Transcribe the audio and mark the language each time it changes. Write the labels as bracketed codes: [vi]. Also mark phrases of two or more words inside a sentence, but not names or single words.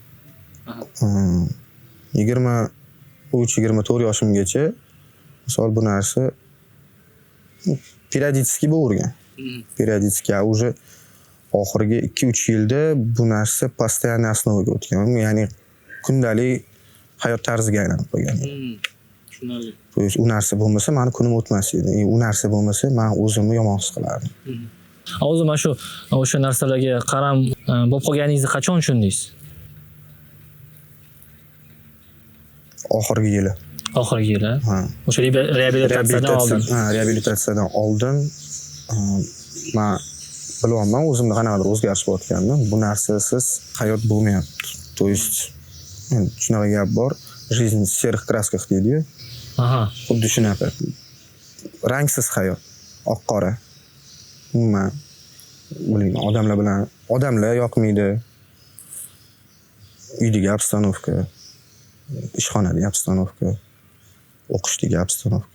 [uz] 23-24 yoshimgacha misol bu narsa periodически bo'lavergan. [ru] периодически уже [uz] oxirgi 2-3 yilda bu narsa [ru] постоянный основаga [uz] o'tgan. Ya'ni kundalik hayot tarziga aylanib qolgan. Tushunarli. [ru] То есть [uz] u narsa bo'lmasa meni kunim o'tmas edi. U narsa bo'lmasa men o'zimni yomon his qilardim. O'zi mana o'sha narsalarga qaram bo'lib qolganingizni qachon tushundingiz? Oxirgi yili. Oxirgi yili. Ha. O'sha reabilitatsiyadan oldin. Ha, reabilitatsiyadan oldin men bilyapman o'zimda qanaqadir o'zgarish bo'layotganini. Bu narsasiz hayot bo'lmayapti. [ru] То есть [uz] shunaqa gap bor. [ru] Жизнь в серых красках deydi-yu. [uz] Aha. Xuddi shunaqa. Rangsiz hayot, oq-qora. Umuman bilmayman, odamlar yoqmaydi. Uydagi obstanovka, ishxonadagi obstanovka, o'qishdagi obstanovka.